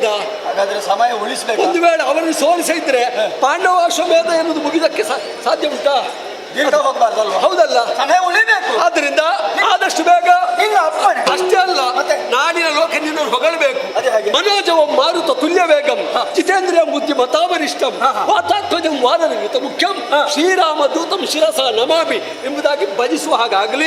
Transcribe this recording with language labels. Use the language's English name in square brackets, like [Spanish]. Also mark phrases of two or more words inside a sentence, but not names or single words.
[Kannada] ಹಾಗಾದ್ರೆ ಸಮಯ ಉಳಿಸ್ಬೇಕು. ಒಂದು ವೇಳೆ ಅವರನ್ನು ಸೋಲಿಸಿದ್ರೆ ಪಾಂಡವಾಶ್ವಮೇಧ ಎನ್ನುವುದು ಮುಗಿದಕ್ಕೆ ಸಾಧ್ಯ ಉಂಟಾ? ಹೌದಲ್ಲ? ಸಮಯ ಉಳಿಬೇಕು. ಆದ್ರಿಂದ ಆದಷ್ಟು ಬೇಗ. ಇಲ್ಲ ಅಪ್ಪಣೆ. ಅಷ್ಟೇ ಅಲ್ಲ, ನಾಡಿನ ಲೋಕ ನಿನ್ನ ಹೊಗಳಬೇಕು. [Sanskrit] ಮನೋಜವಂ ಮಾರುತ ತುಲ್ಯ ವೇಗಂ ಜಿತೇಂದ್ರಿಯ ಬುದ್ಧಿ ಮತಾವರಿಷ್ಠಂ ವಾತಾತ್ಮಜಂ ವಾದನಯುತ ಮುಖ್ಯಂ ಶ್ರೀರಾಮ ದೂತಂ ಶಿರಸ ನಮಾಮಿ [Kannada] ಎಂಬುದಾಗಿ ಭಜಿಸುವ ಹಾಗಾಗಲಿ.